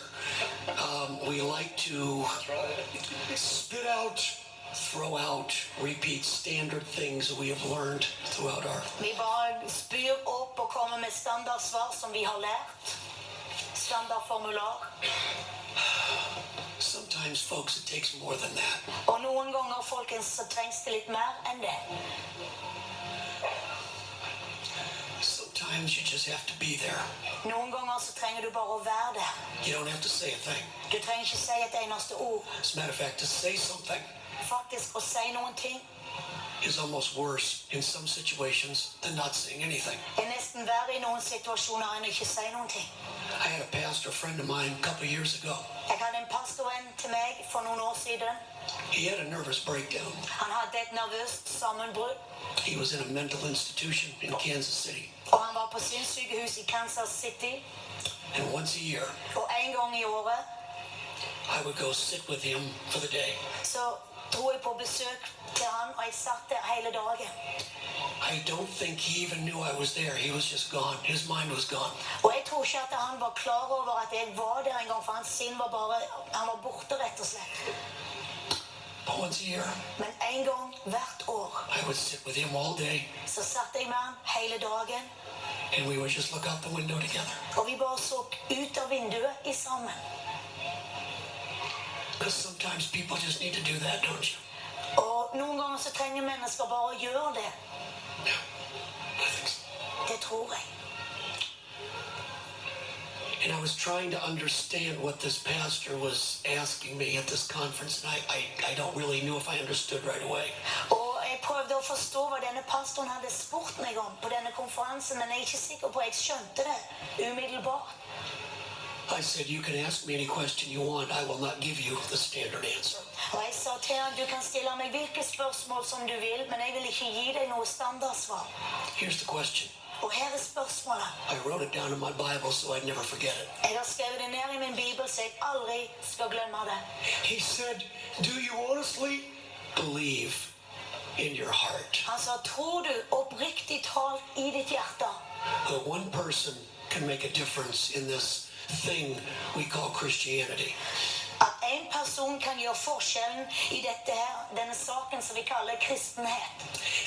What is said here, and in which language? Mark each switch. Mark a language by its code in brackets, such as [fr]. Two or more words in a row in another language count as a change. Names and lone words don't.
[en] We like to spit out throw out, repeat standard things that we have learned throughout our... [no] Vi bare spyr opp og kommer med standardsvar som vi har lært. Standardformular. [en] Sometimes, folks, it takes more than that. [no] Og noen ganger, folkens, så trengs det litt mer enn det. [en] Sometimes you just have to be there. [no] Noen ganger så trenger du bare å være der. [en] You don't have to say a thing. [no] Du trenger ikke si et eneste ord. [en] As a matter of fact, to say something [no] Faktisk å si noen ting [en] is almost worse in some situations than not saying anything. [no] nesten verre i noen situasjoner enn å ikke si noen ting. [en] I had a pastor friend of mine a couple of years ago. [no] Jeg hadde en pastorvenn til meg for noen år siden. [en] He had a nervous breakdown. [no] Han hadde et nervøst sammenbrudd, [en] He was in a mental institution in Kansas City. [no] og han var på sinnssykehus i Kansas City. [en] And once a year, [no] Og en gang i året [en] I would go sit with him for the day. [no] så dro jeg på besøk til han, og jeg satt der hele dagen. [en] I don't think he even knew I was there. He was just gone. His mind was gone. [no] Og jeg tror ikke at han var klar over at jeg var der en gang, for hans sinn var bare, han var borte rett og slett. [en] But once a year, [no] Men en gang hvert år [en] I would sit with him all day, [no] så satt jeg med han hele dagen, [en] and we would just look out the window together. [no] og vi bare så ut av vinduet i sammen. [en] Because sometimes people just need to do that, don't you? [no] Og noen ganger så trenger mennesker bare å gjøre det. [en] Yeah, I think so. [no] Det tror jeg. [en] And I was trying to understand what this pastor was asking me at this conference, and I don't really know if I understood right away. [no] Og jeg prøvde å forstå hva denne pastoren hadde spurt meg om på denne konferansen, men jeg er ikke sikker på at jeg skjønte det umiddelbart. [en] I said, you can ask me any question you want. I will not give you the standard answer. [no] Og jeg sa til han, du kan stille meg hvilke spørsmål som du vil, men jeg vil ikke gi deg noe standardsvar. [en] Here's the question. [no] Og her er spørsmålet. [en] I wrote it down in my Bible so I'd never forget it. [no] Jeg har skrevet det ned i min bibel, så jeg aldri skal glemme det. [en] he said, do you honestly Believe in your heart [no] Han sa, tror du oppriktig talt i ditt hjerte [en] that one person can make a difference in this thing we call Christianity? [no] at en person kan gjøre forskjellen i denne saken som vi kaller kristenhet?